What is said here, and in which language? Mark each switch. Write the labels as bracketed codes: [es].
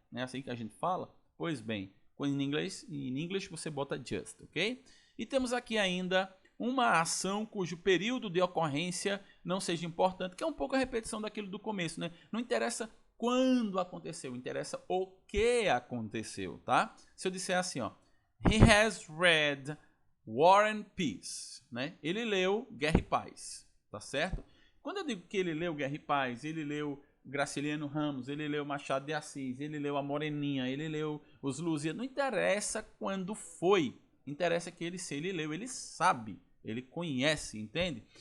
[pt] Não é assim que a gente fala? Pois bem, em inglês você bota just, ok? E temos aqui ainda uma ação cujo período de ocorrência não seja importante, que é um pouco a repetição daquilo do começo, né? Não interessa quando aconteceu, interessa o que aconteceu, tá? Se eu disser assim, ó, [en] He has read War and Peace, [pt] né? Ele leu Guerra e Paz, tá certo? Quando eu digo que ele leu Guerra e Paz, ele leu Graciliano Ramos, ele leu Machado de Assis, ele leu A Moreninha, ele leu Os Lusíadas, não interessa quando foi, interessa que ele leu, ele sabe, ele conhece, entende?